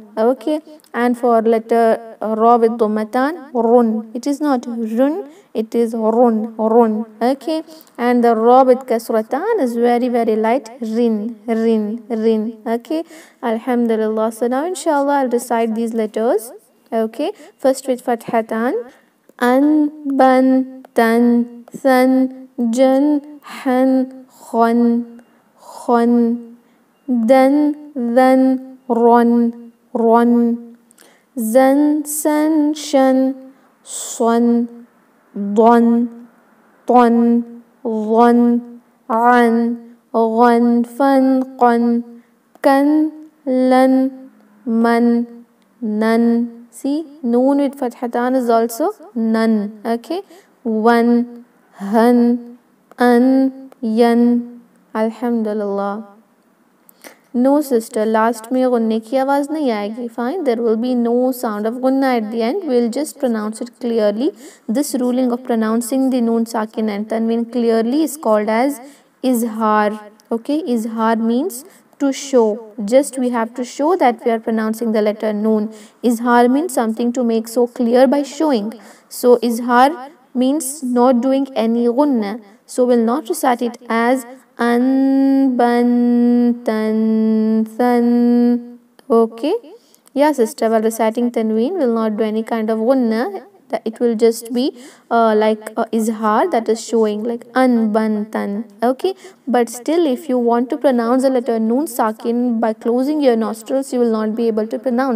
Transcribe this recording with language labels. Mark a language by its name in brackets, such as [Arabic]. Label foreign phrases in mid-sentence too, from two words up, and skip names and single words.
[English] Okay, and for letter ra with dhammatan, run, it is not run, it is run. Okay, and the ra with kasratan is very light, rin. Okay, alhamdulillah. So now inshallah I'll recite these letters. Okay, first with fathatan: an, ban, tan, san, jan, han, khon, dan, ron, zan, san, shan, son, don, ton, [Arabic] ظن, عن, غن, فن, قن, [English] kan, lan, man, nan. See, noon with fathatan is also nan. Okay, wan, han, an, yan. Alhamdulillah. No sister, last [Hindi] में गुन्ने की आवाज़ नहीं आएगी. [English] Fine, there will be no sound of gunna at the end. We'll just pronounce it clearly. This ruling of pronouncing the noon sakin and tanween clearly is called as izhar. Okay, izhar means to show. Just we have to show that we are pronouncing the letter noon. Izhar means something to make so clear by showing. So izhar means not doing any gunna. So we'll not recite it as an, ban, tan, san. Okay. Yeah, sister, while reciting Tanween will not do any kind of gunna. That it will just be like izhar, that is showing like an, ban, tan. Okay. But still, if you want to pronounce the letter noon sakin by closing your nostrils, you will not be able to pronounce.